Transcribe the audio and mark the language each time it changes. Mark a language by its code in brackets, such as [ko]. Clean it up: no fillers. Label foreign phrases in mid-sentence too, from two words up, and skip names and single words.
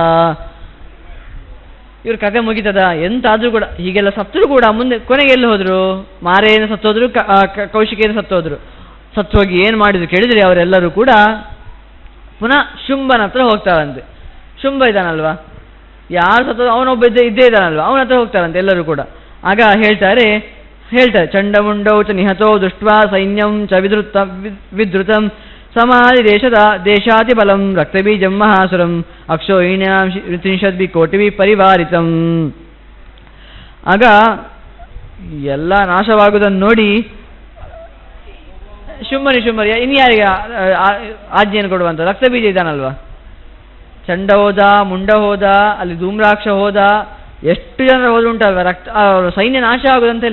[kn] ಇವ್ರ ಕಥೆ ಮುಗಿತದ, ಎಂತಾದ್ರೂ ಕೂಡ ಹೀಗೆಲ್ಲ ಸತ್ತರೂ ಕೂಡ ಮುಂದೆ ಕೊನೆಗೆ ಎಲ್ಲಿ ಹೋದ್ರು, ಮಾರೇನ ಸತ್ತೋದ್ರು, ಕೌಶಿಕೇನ ಸತ್ತೋಗಿ ಏನು ಮಾಡಿದ್ರು ಕೇಳಿದರೆ ಅವರೆಲ್ಲರೂ ಕೂಡ ಪುನಃ ಶುಂಭನ ಹತ್ರ ಹೋಗ್ತಾರಂತೆ. ಶುಂಭ ಇದ್ದಾನಲ್ವಾ, ಯಾರು ಸತ್ತೋದು ಅವನೊಬ್ಬ ಇದ್ದೇ ಇದ್ದಾನಲ್ವ, ಅವನ ಹತ್ರ ಹೋಗ್ತಾರಂತೆ ಎಲ್ಲರೂ ಕೂಡ. ಆಗ ಹೇಳ್ತಾರೆ [sa] ಚಂಡಮುಂಡೌ ಚ ನಿಹತೋ ದೃಷ್ಟ್ವಾ ಸೈನ್ಯಂ ಚ ವಿಧೃತಂ ಸಮಾಧಿ ದೇಶಾತಿ ಬಲಂ ರಕ್ತಬೀಜಂ ಮಹಾಸುರಂ ಅಕ್ಷೋಹಿಣ್ಯಾಂ 30 ಕೋಟಿ ಪರಿವಾರಿತಂ. [kn] ಆಗ ಎಲ್ಲ ನಾಶವಾಗುವುದನ್ನು ನೋಡಿ ಶುಂಭನಿ ಇನ್ಯಾರಿಗೆ ಆಜ್ಞೆಯನ್ನು ಕೊಡುವಂಥ, ರಕ್ತಬೀಜ ಇದ್ದಾನಲ್ವ, ಚಂಡ ಹೋದ, ಮುಂಡ ಹೋದ, ಅಲ್ಲಿ ಧೂಮ್ರಾಕ್ಷ ಹೋದ, ಎಷ್ಟು ಜನ ಹೋದುಂಟಲ್ವ, ಸೈನ್ಯ ನಾಶ ಆಗುದಂತ ಇಲ್ಲ.